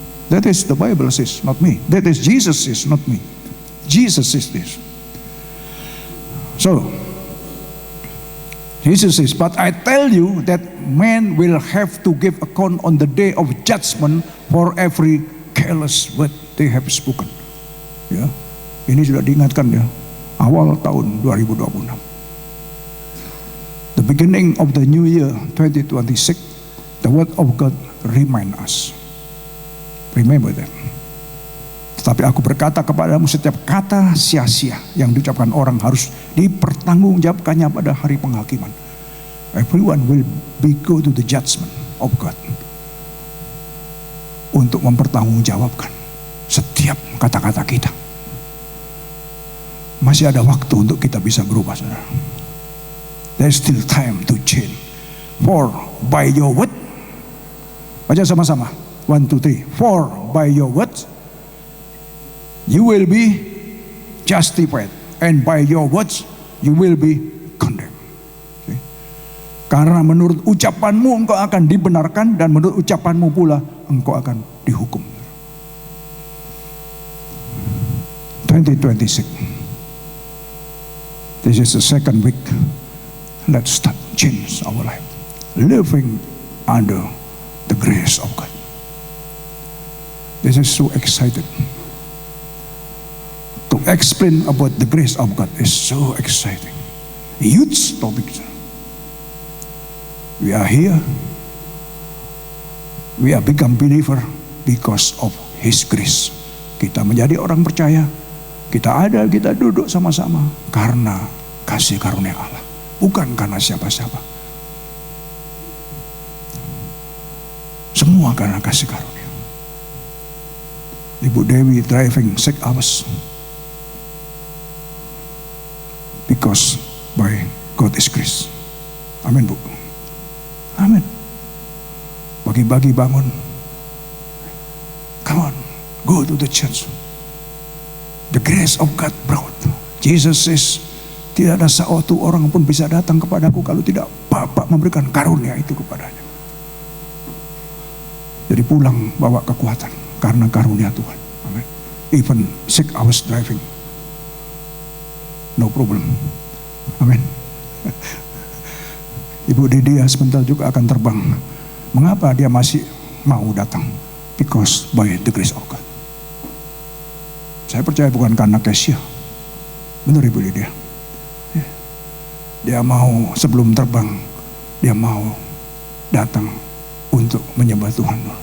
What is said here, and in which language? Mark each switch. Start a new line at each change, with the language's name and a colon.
English: That is the Bible says, not me. That is Jesus says, not me. Jesus says this. So, Jesus says, but I tell you that men will have to give account on the day of judgment for every careless word they have spoken.
Indonesian: Ya, ini sudah diingatkan ya, awal tahun 2026.
English: The beginning of the new year 2026, the word of God remind us. Remember that.
Indonesian: Tetapi aku berkata kepadamu, setiap kata sia-sia yang diucapkan orang harus dipertanggungjawabkannya pada hari penghakiman.
English: Everyone will be go to the judgment of God.
Indonesian: Untuk mempertanggungjawabkan setiap kata-kata kita. Masih ada waktu untuk kita bisa berubah, saudara.
English: There's still time to change. For by your word,
Indonesian: baca sama-sama.
English: 1, 2, 3. For by your words you will be justified, and by your words you will be condemned. Okay?
Indonesian: Karena menurut ucapanmu engkau akan dibenarkan, dan menurut ucapanmu pula engkau akan dihukum. 2026.
English: This is the second week. Let's start change our life, living under the grace of God. This is so excited. To explain about the grace of God is so exciting. Huge topic. We are here. We are become believer because of His grace.
Indonesian: Kita menjadi orang percaya. Kita ada, kita duduk sama-sama karena kasih karunia Allah, bukan karena siapa-siapa. Semua karena kasih karunia.
English: Ibu Dewi driving 6 hours. Because by God's grace.
Indonesian: Amin, Bu. Amin. Pagi-pagi bangun.
English: Come on, go to the church. The grace of God brought. Jesus says,
Indonesian: tidak ada satu orang pun bisa datang kepadaku kalau tidak Bapa memberikan karunia itu kepadanya. Jadi pulang bawa kekuatan karena karunia Tuhan. Amin.
English: Even 6 hours driving, no problem.
Indonesian: Amin. Ibu Didia sebentar juga akan terbang. Mengapa dia masih mau datang?
English: Because by the grace of God.
Indonesian: Saya percaya bukan karena Kesia. Benar Ibu Didia. Dia mau sebelum terbang, dia mau datang untuk menyembah Tuhan.